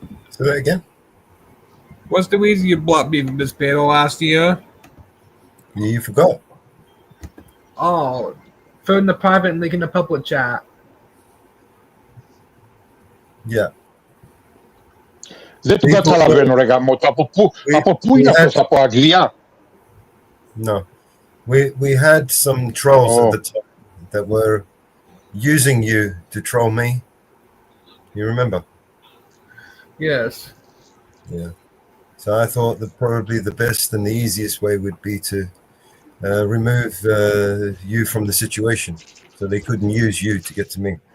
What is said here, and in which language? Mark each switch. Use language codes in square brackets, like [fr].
[en] Say that again. What's the reason you blocked me from this panel last year? You forgot. Oh, put in the private and link in the public chat. Yeah. [el] Δεν του καταλαβαίνω, ρε γαμώτα. Από πού είναι αυτός, από Αγγλία? [en] No. We had some trolls at the top that were using you to troll me. You remember? Yes. Yeah. So I thought that probably the best and the easiest way would be to remove you from the situation, so they couldn't use you to get to me.